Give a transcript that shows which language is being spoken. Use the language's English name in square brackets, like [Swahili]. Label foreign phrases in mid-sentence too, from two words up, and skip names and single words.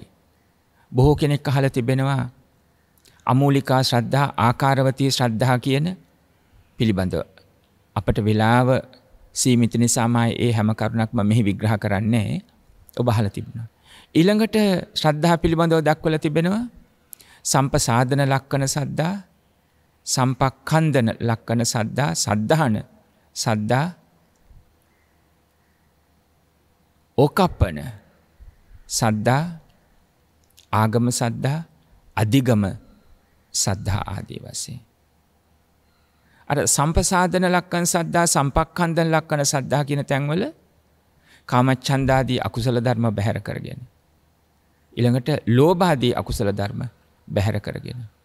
[Sinhala] බොහෝ කෙනෙක් අහලා තිබෙනවා අමූලිකා ශ්‍රද්ධා, ආකාරවතී ශ්‍රද්ධා කියන පිළිබඳව. අපට වෙලාව සීමිත නිසාමයි ඒ හැම කරුණක්ම මෙහි විග්‍රහ කරන්නේ. ඔබ අහලා තිබුණා. ඊළඟට ශ්‍රද්ධා පිළිබඳව දක්වලා තිබෙනවා [Pali] සම්පසාදන ලක්කන සද්ධා, සම්පක්ඛන්දන ලක්කන සද්ධා, සද්ධාන සද්ධා, ඕකප්පන සද්ධා, ආගම සද්ධා, අධිගම සද්ධා [Sinhala] ආදී වශයෙන්. අර [Pali] සම්පසාදන ලක්කන සද්ධා සම්පක්ඛන්දන ලක්කන සද්ධා [Sinhala] කියන තැන්වල කාමච්ඡන්දාදී අකුසල ධර්ම බැහැර කරගෙන ඊළඟට ලෝභාදී අකුසල ධර්ම බැහැර කරගෙන